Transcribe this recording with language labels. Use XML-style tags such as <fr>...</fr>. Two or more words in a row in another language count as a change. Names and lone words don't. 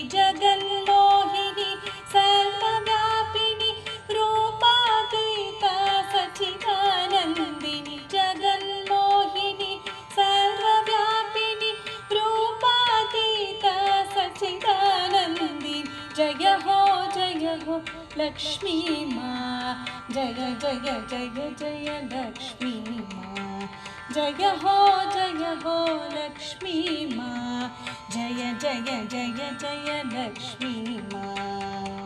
<sa>जगन्मोहिनी सर्वव्यापिनी, रूपातीता सच्चिदानन्दिनी। जगन्मोहिनी सर्वव्यापिनी, रूपातीता सच्चिदानन्दिनी।</sa> <hi>जय हो लक्ष्मी माँ, जय जय जय जय लक्ष्मी माँ। जय हो लक्ष्मी माँ, जय जय जय जय लक्ष्मी माँ।</hi>